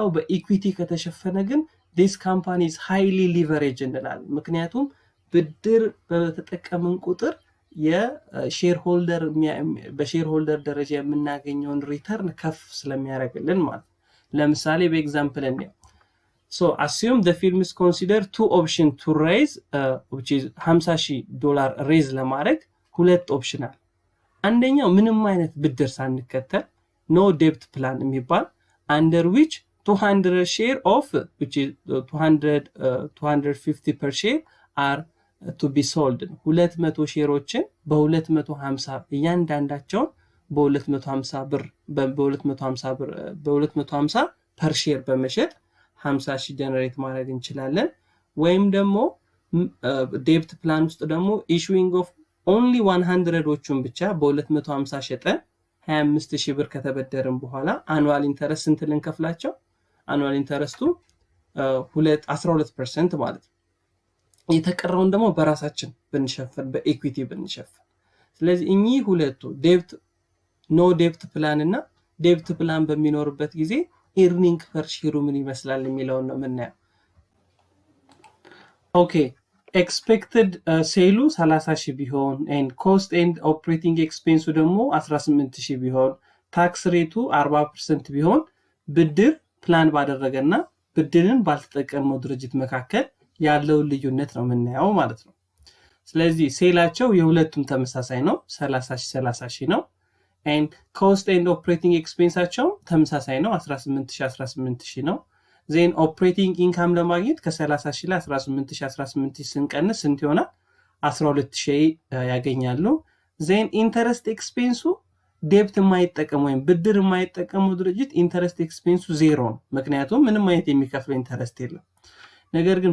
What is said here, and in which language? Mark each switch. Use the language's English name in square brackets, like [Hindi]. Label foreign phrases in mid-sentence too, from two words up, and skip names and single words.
[Amharic] በኢኩዊቲ ከተሸፈነ ግን [English] this company is highly leveraged [Amharic] እንላለን ምክንያቱም ብድር በተጠቀመን ቁጥር የሼርሆልደር በሼርሆልደር ደረጃ የምናገኘውን ሪተርን ከፍ ስለሚያደርግልን ማለት ለምሳሌ በኤግዛምፕል እንየው [English] so assume the firm is consider two option to raise which is $50,000 raise [Amharic] ለማድረግ ሁለት ኦፕሽን አለ አንደኛው ምንም አይነት ብድር ሳንከተል [English] no debt plan [Amharic] የሚባል [English] under which 200 share of which is [Amharic] 250 [English] per share are to be sold [Amharic] 200 ሼሮችን በ250 እያንዳንዳቸው በ250 ብር በ250 [English] per share [Amharic] በመሸጥ 50,000 ጀነሬት ማድረግ እንችላለን ወይም ደግሞ ዴፕት ፕላን ውስጥ ደግሞ [English] issuing of only [Amharic] 100ዎቹን ብቻ በ250 ሸጠን 25,000 ብር ከተበደርን በኋላ [English] annual interest [Amharic] ስንት ልንከፍላቸው [English] annual interest [Amharic] ቱ 12% ማለት ነው የተቀረውን ደግሞ በራሳችን ብንሸፍን በኢኩዊቲ ብንሸፍን ስለዚህ እኚህ ሁለቱ [English] debt no debt plan [Amharic] እና [English] debt plan [Amharic] በሚኖርበት ጊዜ [English] earning per share [Amharic] ምን ይመስላል የሚለውን ነው የምናየው ኦኬ [English] expected sale [Amharic] 30,000 ቢሆን [English] and cost and operating expense [Amharic] ደግሞ 18,000 ቢሆን [English] tax rate [Amharic] 40% ቢሆን ብድር ፕላን ባደረገና ብድርን ባልተጠቀመው ድርጅት መካከል ያለው ልዩነት ነው የምናየው ማለት ነው ስለዚህ ሴላቸው የሁለቱም ተመሳሳይ ነው 30,000 ነው [English] and cost and operating expense [Amharic] ቸው ተመሳሳይ ነው 18,000 ነው [English] then operating income [Amharic] ለማግኘት ከ30,000 ለ 18,000 ስንቀንስ ስንት ይሆናል 12000 ያገኛሉ። [English] then interest expense [Amharic] ዴብት የማይጠቀም ወይም ብድር የማይጠቀመው ድርጅት [English] interest expense [Amharic] 0 ነው፣ ምክንያቱም ምንም አይነት የሚከፍለው ኢንተረስት የለም። ነገር ግን